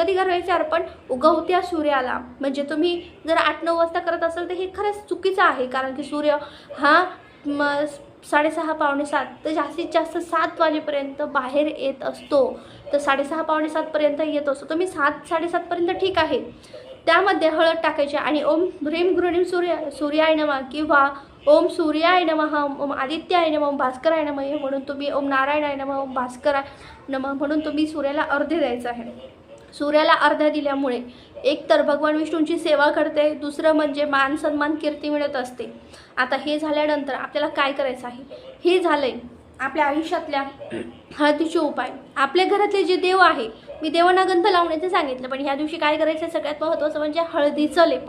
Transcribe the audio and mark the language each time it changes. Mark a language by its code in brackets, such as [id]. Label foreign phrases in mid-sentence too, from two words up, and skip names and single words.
[mr] कधी करायचं अर्पण, उगवत्या सूर्याला. म्हणजे तुम्ही जर 8-9 वाजता करत असाल तर हे खरंच चुकीचं आहे, कारण की सूर्य हा 6:30 पावणे 7 तर जास्तीत जास्त 7 वाजेपर्यंत बाहेर येत असतो. तर 6:30 पावणे 7 पर्यंत येत असतो. तुम्ही 7-7:30 पर्यंत ठीक आहे, त्यामध्ये हळद टाकायची आणि [sa] ओम ह्रीम गृह्णीम सूर्याय नमः [mr] किंवा [sa] ओम सूर्याय नमः, ओम आदित्याय नमः, ओम भास्कराय नमः [mr] म्हणून तुम्ही, [sa] ओम नारायणाय नमः, ओम भास्कराय नमः [mr] म्हणून तुम्ही सूर्याला अर्घ्य द्यायचं आहे. सूर्याला अर्घ्य दिल्यामुळे एक तर भगवान विष्णूंची सेवा करते, दुसरं म्हणजे मान सन्मान कीर्ती मिळत असते. आता हे झाल्यानंतर आपल्याला काय करायचं आहे, हे झालंय आपल्या आयुष्यातल्या हळदीचे उपाय. आपल्या घरातले जे देव आहे, मी देवांना गंध लावण्याचं सांगितलं, पण ह्या दिवशी काय करायचं आहे सगळ्यात महत्त्वाचं म्हणजे हळदीचं लेपन.